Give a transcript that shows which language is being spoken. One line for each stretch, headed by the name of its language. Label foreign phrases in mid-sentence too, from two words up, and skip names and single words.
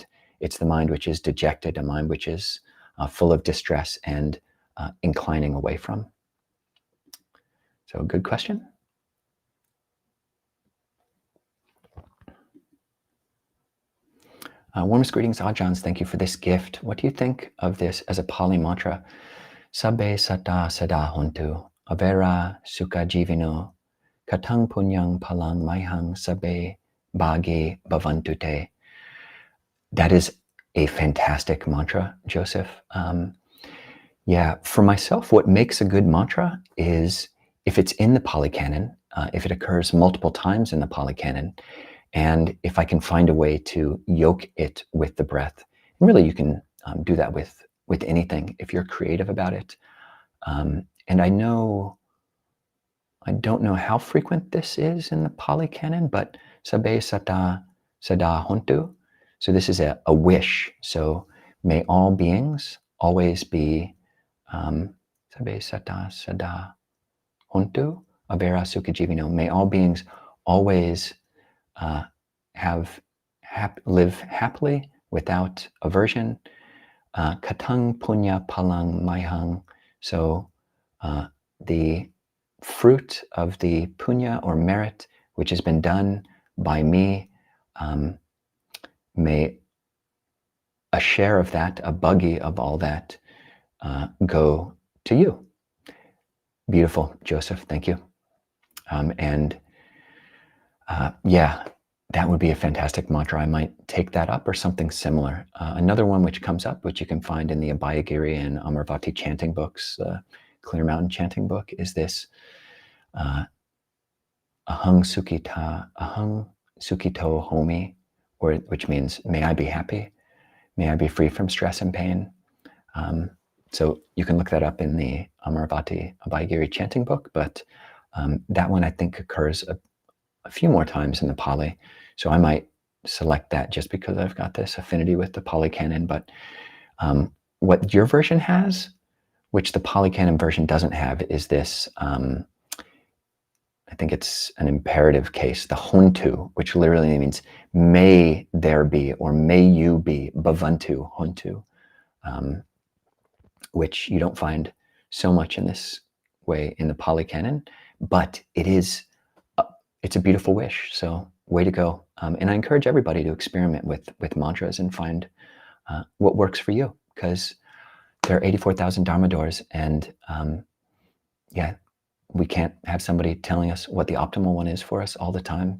English: It's the mind which is dejected, a mind which is full of distress and inclining away from. So good question. Warmest greetings, Ajahns. Thank you for this gift. What do you think of this as a Pali mantra?
Pali: Sabbe satta sada hontu, avera sukha jivino, katang punyang palang maihang sabbe bhagi bhavantu te.
English: That is a fantastic mantra, Joseph. Yeah, for myself, what makes a good mantra is if it's in the Pali Canon, if it occurs multiple times in the Pali Canon, and if I can find a way to yoke it with the breath. And really, you can do that with anything if you're creative about it. And I don't know how frequent this is in the Pali Canon, but
Pali: sabbe satta sada hontu.
English: So this is a wish. So may all beings always be
Pali: sabbe satta sada hontu avera sukha jivino.
English: May all beings always live happily without aversion.
Pali: Katang punya palang maihang.
English: So the fruit of the punya or merit which has been done by me, may a share of that, a buggy of all that, go to you. Beautiful, Joseph. Thank you. Yeah, that would be a fantastic mantra. I might take that up or something similar. Another one which comes up, which you can find in the Abhijjhagiri and Amaravati chanting books, Clear Mountain chanting book, is this
Pali: ahang sukito homi,
English: which means may I be happy, may I be free from stress and pain. So you can look that up in the Amaravati Abhijjhagiri chanting book, but that one I think occurs a few more times in the Pali. So I might select that just because I've got this affinity with the Pali Canon. But what your version has, which the Pali Canon version doesn't have, is this, I think it's an imperative case, the hontu, which literally means may there be, or may you be,
Pali: bhavantu, hontu,
English: which you don't find so much in this way in the Pali Canon, but it's a beautiful wish. So way to go. And I encourage everybody to experiment with mantras and find what works for you, because there are 84,000 Dharma doors, and yeah, we can't have somebody telling us what the optimal one is for us all the time.